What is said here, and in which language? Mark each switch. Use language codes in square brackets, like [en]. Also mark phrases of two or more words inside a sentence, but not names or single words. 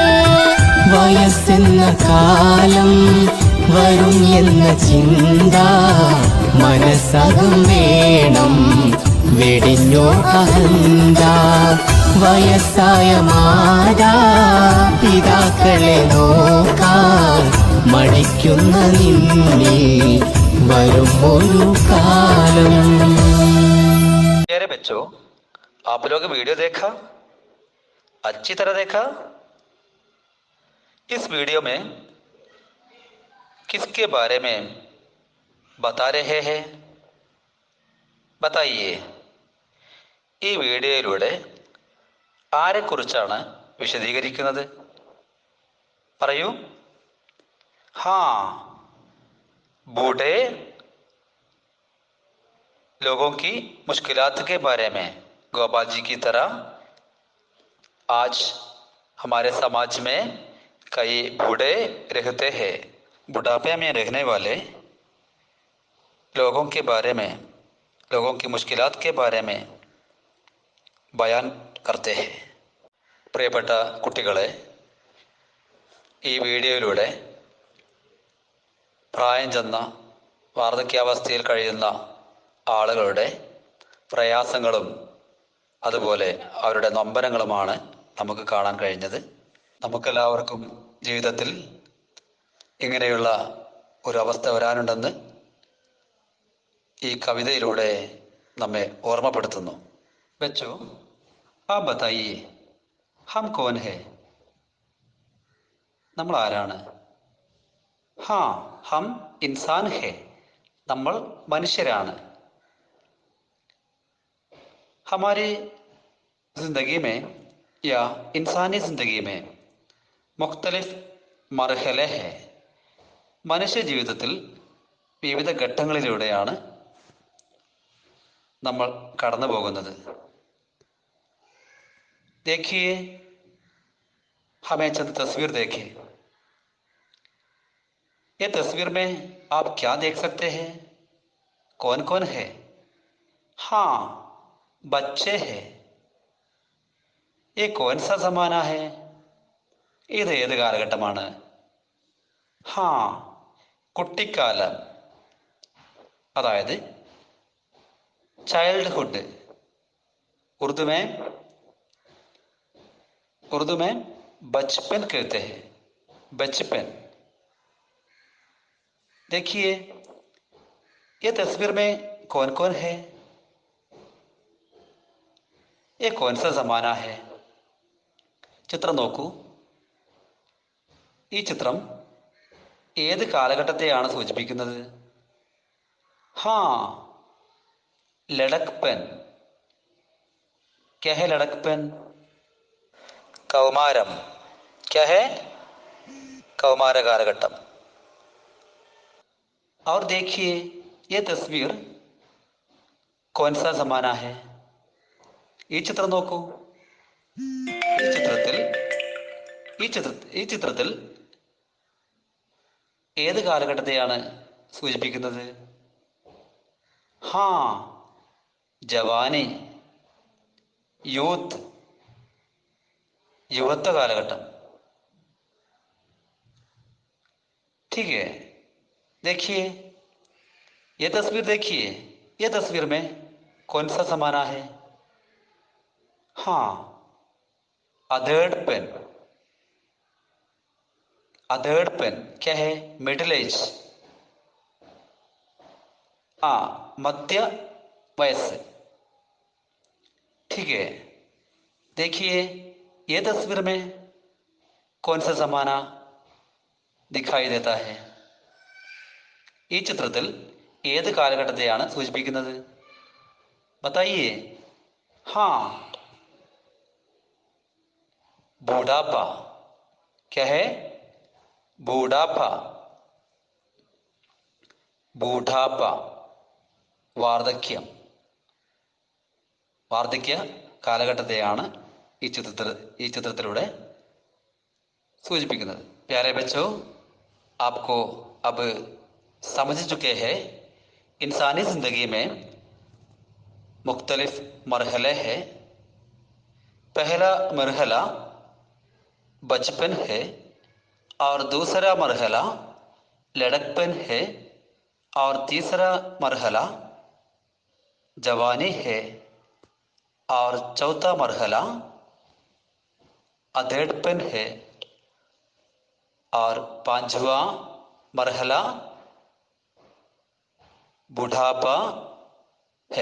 [ml] വയസ്സെന്ന കാലം വരും എന്ന ചിന്ത മനസ്സകം വേണം, വെടിഞ്ഞോ അഹന്ത. വയസ്സായ മാതാ പിതാക്കളെ നോക്കാൻ മടിക്കുന്ന നിന്നിൽ വരും ഒരു കാലം. [ur] پیارے بچوں، آپ لوگ ویڈیو دیکھا، اچھی طرح دیکھا? اس ویڈیو میں کسکے بارے میں بتا رہے ہیں? بتائیے. [ml] ഈ വീഡിയോയിലൂടെ ആരെക്കുറിച്ചാണ് വിശദീകരിക്കുന്നത്? പറയൂ. [ur] ہاں، بوڑھے لوگوں کی مشکلات کے بارے میں. گوپال جی کی طرح آج ہمارے سماج میں کئی بوڑھے رہتے ہیں. بڑھاپے میں رہنے والے لوگوں کے بارے میں، لوگوں کی مشکلات کے بارے میں بیان کرتے ہے. [ml] പ്രിയപ്പെട്ട കുട്ടികളെ, ഈ വീഡിയോയിലൂടെ പ്രായം ചെന്ന വാർദ്ധക്യാവസ്ഥയിൽ കഴിയുന്ന ആളുകളുടെ പ്രയാസങ്ങളും അതുപോലെ അവരുടെ നൊമ്പരങ്ങളുമാണ് നമുക്ക് കാണാൻ കഴിഞ്ഞത്. നമുക്കെല്ലാവർക്കും ജീവിതത്തിൽ ഇങ്ങനെയുള്ള ഒരവസ്ഥ വരാനുണ്ടെന്ന് ഈ കവിതയിലൂടെ നമ്മെ ഓർമ്മപ്പെടുത്തുന്നു. [ur] بچوں، آپ بتائیے، ہم کون ہے? [ml] നമ്മൾ ആരാണ്? [ur] ہاں، ہم انسان ہے. [ml] നമ്മൾ മനുഷ്യരാണ്. [ur] ہماری زندگی میں یا انسانی زندگی میں مختلف مرحلے ہیں. [ml] മനുഷ്യ ജീവിതത്തിൽ വിവിധ ഘട്ടങ്ങളിലൂടെയാണ് നമ്മൾ കടന്നു പോകുന്നത്. [ur] دیکھیے، ہمیں چند تصویر دیکھیے. یہ تصویر میں آپ کیا دیکھ سکتے ہیں? کون کون ہے؟ ہاں، بچے ہیں. یہ کون سا زمانہ ہے? [ml] ഇത് ഏത് കാലഘട്ടമാണ്? हाँ, കുട്ടിക്കാലം, അതായത് ചൈൽഡ്ഹുഡ്. [ur] اردو میں بچپن کہتے ہیں. بچپن. دیکھیے، یہ تصویر میں کون کون ہے? یہ کون سا زمانہ ہے? [ml] ചിത്രം നോക്കൂ. ഈ ചിത്രം ഏത് കാലഘട്ടത്തെയാണ് സൂചിപ്പിക്കുന്നത്? [ur] ہاں، لڑکپن. کیا ہے لڑکپن? कौमारम. کیا ہے? [ml] കൗമാര കാലഘട്ടം. [ur] اور دیکھیے، یہ تصویر کون سا زمانہ ہے? [ml] ഈ ചിത്രം നോക്കൂ. ഈ ചിത്രത്തിൽ ഏത് കാലഘട്ടത്തെയാണ് സൂചിപ്പിക്കുന്നത്? हाँ, ജവാനി, യൂത്ത്, യുവത്വ കാലഘട്ടം. [ur] ٹھیک ہے، دیکھیے یہ تصویر دیکھیے. یہ تصویر میں کون سا سمانہ ہے? ہاں، ادھیڑ پین. ادھیڑ پین کیا ہے? [en] middle age. [ml] हाँ, മധ്യ വയസ്സ്. [ur] ٹھیک ہے، دیکھیے یہ تصویر میں کون سا زمانہ دکھائی دیتا ہے? [ml] ഈ ചിത്രത്തിൽ ഏത് കാലഘട്ടത്തെയാണ് സൂചിപ്പിക്കുന്നത്? [ur] بتائیے۔ ہاں، بوڑھاپا. کیا ہے؟ بوڑھاپا. [ml] ബൂഢാപ്പ, വാർദ്ധക്യം. വാർദ്ധക്യ കാലഘട്ടത്തെയാണ് ഈ ചിത്രത്തിലൂടെ सूचिपिക്കുന്നത്. [ur] پیارے بچوں، آپکو اب سمجھ چکے ہیں انسانی زندگی میں مختلف مرحلے ہیں. پہلا مرحلہ بچپن ہے اور دوسرا مرحلہ لڑکپن ہے اور تیسرا مرحلہ جوانی ہے اور چوتھا مرحلہ ادھیڑپن ہے اور پانچواں مرحلہ بڑھاپا ہے.